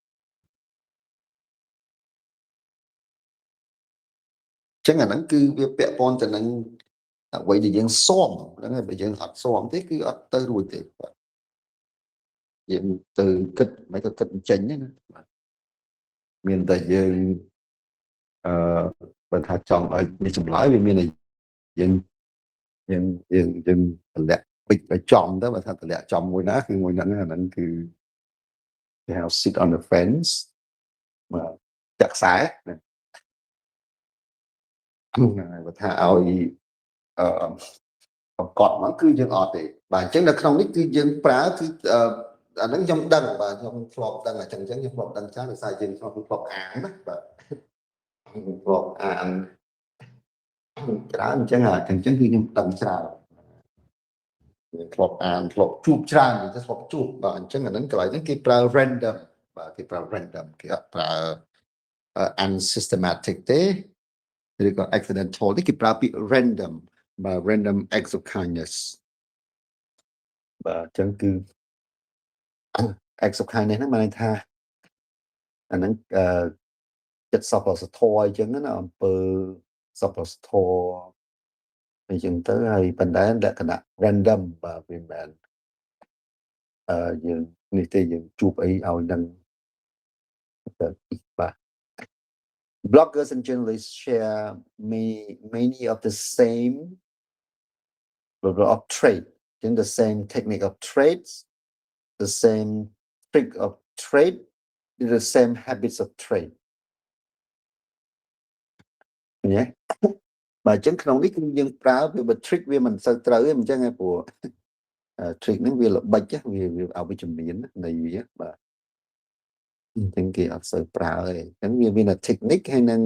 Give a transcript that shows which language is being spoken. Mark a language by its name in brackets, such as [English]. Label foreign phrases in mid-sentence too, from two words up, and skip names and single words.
[Khmer] ចឹងអាហ្នឹងគឺវាពាក់ព័ន្ធទៅនឹងអ្វីដែលយើងស៊ាំហ្នឹងហើយបើយើងអត់ស៊ាំទេគឺអត់ទៅរួចទេបាទយើងទៅគិតមិនក៏គិតចេញទេណាបាទមានតែយើង បើថាចង់ឲ្យនេះចម្លើយវាមានតែយើងតម្លាក់ពេចឲ្យចំទៅបើថាតម្លាក់ចំមួយណាគឺមួយហ្នឹងអាហ្នឹងគឺគេហៅ [English] sit on the fence [Khmer] បាទចាក់ខ្សែណា បើថាឲ្យបង្កត់មកគឺយើងអត់ទេបាទអញ្ចឹងនៅក្នុងនេះគឺយើងប្រើគឺអាហ្នឹងខ្ញុំ ដឹងបាទខ្ញុំធ្លាប់ដឹងអញ្ចឹងខ្ញុំធ្លាប់ដឹងច្រើនដោយសារយើងធ្លាប់អានណាបាទធ្លាប់អានច្រើនអញ្ចឹងគឺខ្ញុំដឹងច្រើនធ្លាប់អានធ្លាប់ជួបច្រើនតែធ្លាប់ជួបបាទអញ្ចឹងអាហ្នឹងកន្លែងហ្នឹងគេប្រើ random បាទគេប្រើ random គេអត់ប្រើ unsystematic ទេឬក៏ accidental ទេគេប្រើពាក្យ random បាទ [English] random acts of kindness [Khmer] បាទអញ្ចឹងគឺ [English] acts of kindness [Khmer] ហ្នឹងមានន័យថាអាហ្នឹងចិត្តសប្បុរសធម៌អញ្ចឹងណាអំពើសប្បុរសធម៌អញ្ចឹងទៅហើយប៉ុន្តែលក្ខណៈ random បាទវាមិនមែនយើងនេះទេយើងជួបអីឲ្យនឹង [English] បាទ bloggers and journalists share many of the same level of trade in the same technique of trades the same trick of trade the same habits of trade [Khmer] ញ៉េបាទអញ្ចឹងក្នុងនេះគឺយើងប្រើវាបើ [English] trick [Khmer] វាមិន សូវត្រូវទេអញ្ចឹងឯងព្រោះ trick ហ្នឹងវាល្បិចវាអវិជ្ជមាននៃវាបាទអញ្ចឹងគេអត់សូវប្រើទេអញ្ចឹងវាមានតែ technique ហើយនឹង